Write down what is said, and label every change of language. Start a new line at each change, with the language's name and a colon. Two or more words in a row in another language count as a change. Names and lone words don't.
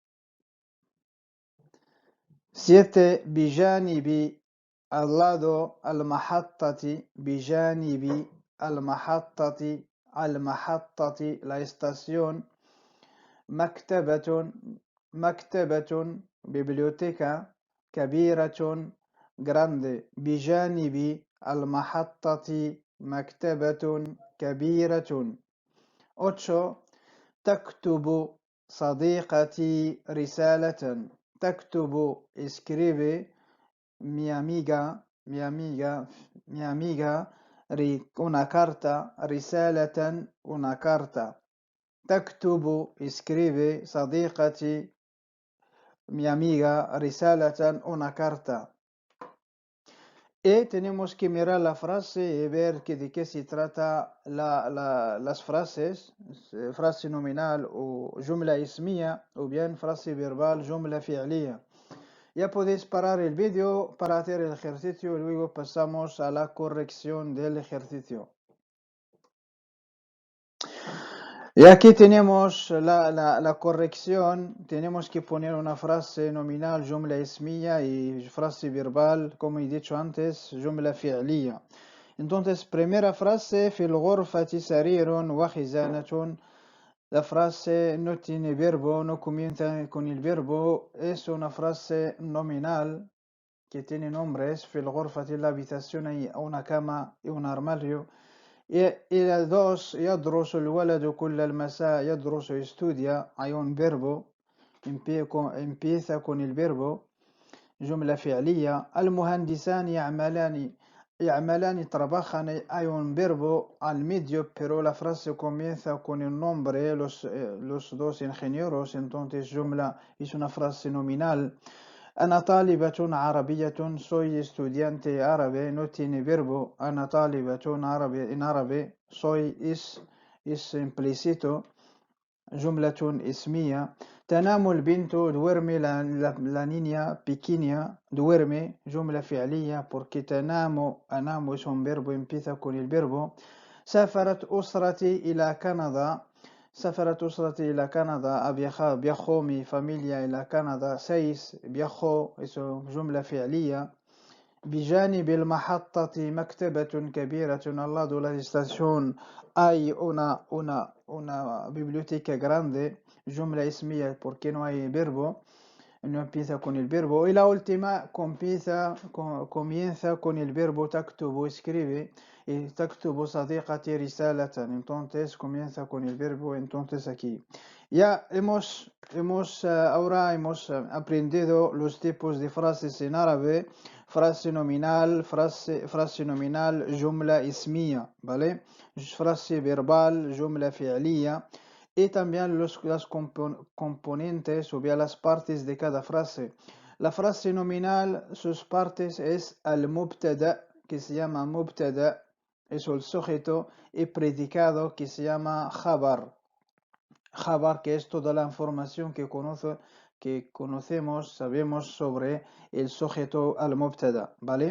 Spanish: 7 بجانب al lado
Arabic: بجانب المحطة
Spanish: la estación
Arabic: مكتبة biblioteca كبيرة grande بجانب المحطة مكتبة كبيرة 8 تكتب صديقتي رسالة تكتب
Spanish: escribe mi amiga una carta رسالة una carta تكتب escribe صديقتي mi amiga رسالة una carta y tenemos que mirar la frase y ver de qué se trata las frases, frase nominal o
Arabic: جملة اسمية
Spanish: o bien frase verbal
Arabic: جملة فعلية.
Spanish: Ya podéis parar el vídeo para hacer el ejercicio y luego pasamos a la corrección del ejercicio. Y aquí tenemos la corrección, tenemos que poner una frase nominal,
Arabic: جملة اسمية
Spanish: y frase verbal, como he dicho antes,
Arabic: جملة فعلية.
Spanish: Entonces, primera frase,
Arabic: في الغرفة سرير وخزانة.
Spanish: La frase no tiene verbo, no comienza con el verbo, es una frase nominal que tiene nombres.
Arabic: في الغرفة
Spanish: la habitación hay una cama y un armario.
Arabic: إلى 2 يدرس الولد كل المساء يدرس
Spanish: estudia hay un verbo empieza con el verbo
Arabic: جملة فعلية المهندسان يعملان
Spanish: trabajan hay un verbo al medio pero la frase comienza con el nombre los dos ingenieros entonces جملة es una frase nominal
Arabic: أنا طالبة عربية
Spanish: soy estudiante árabe no tiene verbo
Arabic: أنا طالبة عربية
Spanish: en árabe soy es implícito
Arabic: جملة اسمية تنام البنت
Spanish: duerme la niña pequeña duerme جملة فعلية porque
Arabic: تنام أنام
Spanish: es un verbo empieza con el verbo
Arabic: سافرت أسرتي إلى كندا سافرت أسرتي إلى كندا
Spanish: viajó mi familia
Arabic: إلى كندا 6
Spanish: viajó es
Arabic: جملة فعلية بجانب المحطة مكتبة كبيرة
Spanish: al lado de la estación hay una biblioteca grande
Arabic: جملة اسمية
Spanish: porque no hay verbo no empieza con el verbo y la última comienza con el verbo تكتب escribe y
Arabic: تكتب صديقتي رسالة
Spanish: entonces comienza con el verbo entonces aquí ya ahora hemos aprendido los tipos de frases en árabe frase nominal
Arabic: جملة اسمية
Spanish: ¿vale? frase verbal
Arabic: جملة فعلية
Spanish: y también las componentes o bien las partes de cada frase. La frase nominal, sus partes es al-mubtada, que se llama mubtada, es el sujeto, y predicado, que se llama khabar. Khabar, que es toda la información que conocemos, sabemos sobre el sujeto al-mubtada, ¿vale?